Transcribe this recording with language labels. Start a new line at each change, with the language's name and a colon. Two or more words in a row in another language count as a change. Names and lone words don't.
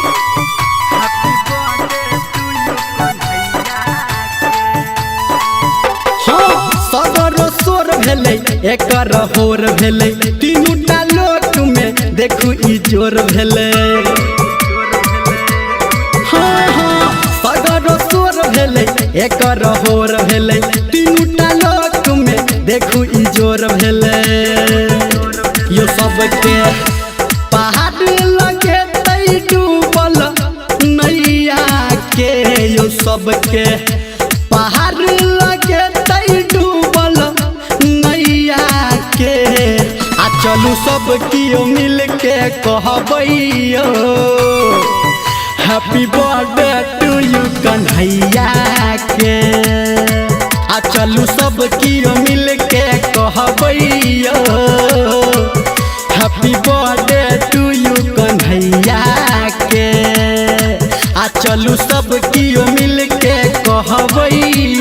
Maithili: हाँ सगर सोर भेलै एकर होर भेलै तीनू टा लोक में देखू ई जोर भेलै। हाँ हाँ सगर सोर भेलै एकर होर भेलै तीनू टा लोक में देखू ई जोर भेलै। यो सबके पहाड़ लगे तै डूबल नैया के यो सबके पहाड़ लगे तै डूबल नैया के। आ चलू सब कियो मिल के कहबै
English: happy birthday to you
Maithili: कन्हैया के। आ चलू सब कियो मिल के कहबै
English: happy birthday to you
Maithili: कन्हैया के। आ चलू सब कियो मिल के कहबै